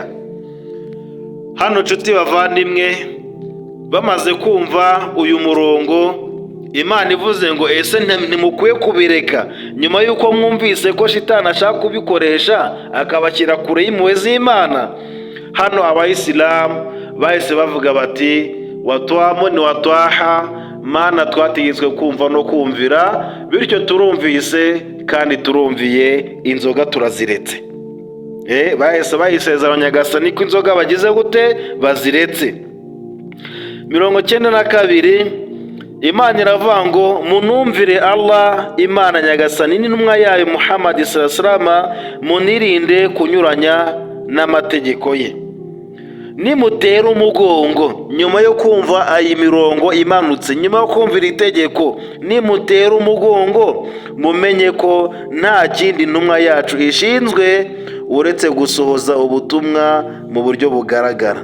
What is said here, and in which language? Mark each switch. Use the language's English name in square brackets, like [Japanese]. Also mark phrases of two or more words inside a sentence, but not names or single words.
[Kinyarwanda] Hano nshuti bavandimwe, bamaze kumva uyu murongo Imana ivuze ngo ese ntimukwiye kubireka, nyuma y'uko mwumvise ko Shitani ashaka kubikoresha akabashyira kure y'impuhwe z'Imana, hano abayisilamu bahise bavuga bati watwamu ni watwaha, Mana twategetswe kumva no kumvira, bityo turumvise kandi turumviye, inzoga turaziretse. Bahise bayisezera Nyagasani ko inzoga bagize gute? Baziretse. 92 Imana iravuga ngo munumvire Allah Imana Nyagasani n'intumwa yayo Muhammad [Arabic] صلى الله عليه وسلم, [Kinyarwanda] munirinde kunyuranya n'amategeko ye. Nimutera umugongo nyuma yo kumva ayi mirongo imanutse, nyuma yo kumvira itegeko, nimutera umugongo mumenye ko nta kindi intumwa yacu ishinzwe uretse gusohoza ubutumwa mu buryo bugaragara.